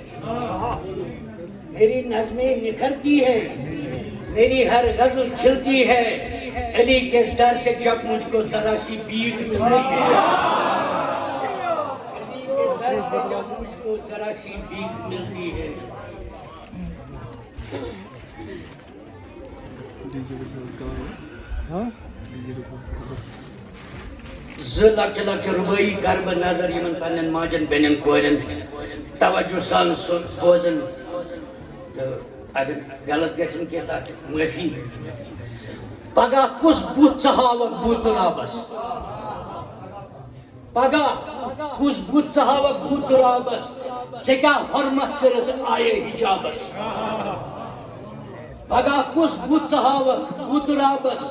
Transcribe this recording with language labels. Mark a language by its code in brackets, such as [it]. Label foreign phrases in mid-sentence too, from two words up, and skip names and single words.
[ur] میری نظمیں نکھرتی ہے میری ہر غزل کھلتی ہے. علی کے در سے جب مجھ کو ذرا سی بھیک ملتی ہے. علی کے در سے جب مجھ کو ذرا سی بھیک ملتی ہے. [ks] لکچ لکچ ربائی کر بہ نظر یمن پنن ماجن بینن کورن توجہ سان بوزن. تو اگر غلط گژھن کی تک معافی. پگہ کس بت ژھاوک بت رابس. پگہ کس بت ژھاوک بت رابس. ژےٚ کیٛاہ حرمت کٔرِتھ آیے حجابس. پگہ کس بت ژھاوک بت رابس.